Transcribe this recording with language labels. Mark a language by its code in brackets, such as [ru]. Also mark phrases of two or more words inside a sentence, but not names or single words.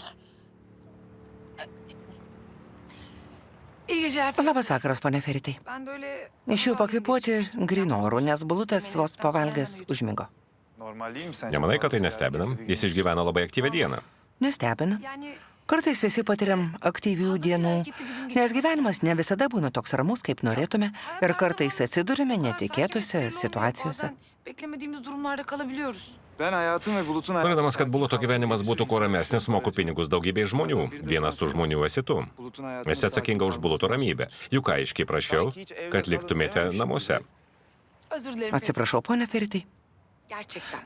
[tr] İyi geceler. [lt] Labas vakaras, pone Feritai. [tr] Ben de öyle... [lt] Iš jų pakvėpuoti grino oru, nes bulutas vos pavalgęs užmigo. [tr] Normal değil mi sence? [lt] nemanai, kad tai nestebina? Jis išgyveno labai aktyvią dieną. Nestebina. [tr] Yani [lt] Kartais visi patiriam aktyvių dienų, nes gyvenimas ne visada būna toks ramus, kaip norėtume, ir kartais atsidurime netikėtose situacijose. [tr] bazen beklemediğimiz durumlarda kalabiliyoruz. Ben hayatım ve Bulut'un hayatı... [lt] Norėdamas, kad Buluto gyvenimas būtų kuo ramesnis, moku pinigus daugybei žmonių. Vienas tų žmonių esi tu. Esi atsakinga už Buluto ramybę. Juk aiškiai prašiau, kad liktumėte namuose. [tr] Özür dilerim. [lt] Atsiprašau, pone Feritai. [tr] Gerçekten.